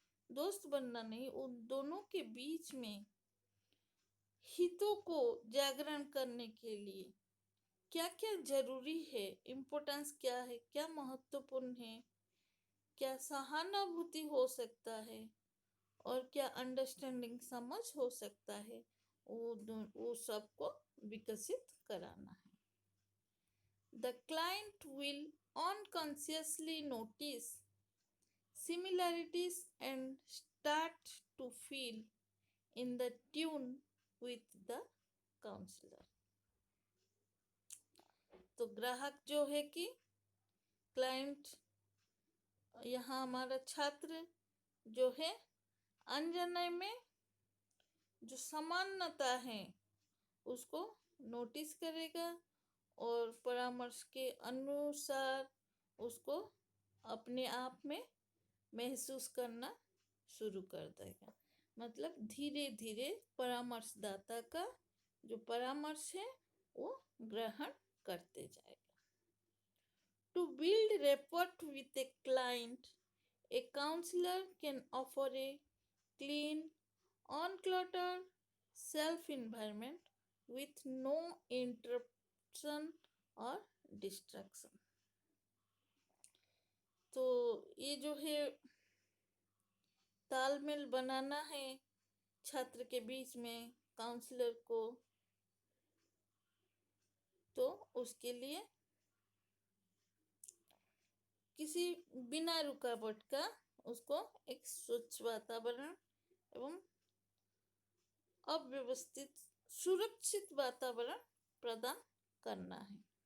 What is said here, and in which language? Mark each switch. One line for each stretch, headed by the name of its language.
Hindi: दोस्त बनना नहीं, उन दोनों के बीच में हितों को जागरण करने के लिए क्या क्या जरूरी है, इम्पोर्टेंस क्या है, क्या महत्वपूर्ण है, क्या सहानुभूति हो सकता है और क्या अंडरस्टैंडिंग समझ हो सकता है, वो सबको विकसित कराना है।
English: The client will unconsciously notice similarities and start to feel in the tune with the counselor.
Hindi: तो ग्राहक जो है कि क्लाइंट, यहाँ हमारा छात्र जो है अनजाने में जो समानता है उसको नोटिस करेगा और परामर्श के अनुसार उसको अपने आप में महसूस करना शुरू कर देगा। मतलब धीरे धीरे परामर्शदाता का जो परामर्श है वो ग्रहण करते जाएगा।
English: To build rapport with a client, a counselor can offer a clean, uncluttered, self environment with no interruption or distraction.
Hindi: तो ये जो है तालमेल बनाना है छात्र के बीच में काउंसलर को, तो उसके लिए किसी बिना रुकावट का उसको एक स्वच्छ वातावरण एवं अव्यवस्थित सुरक्षित वातावरण प्रदान करना है।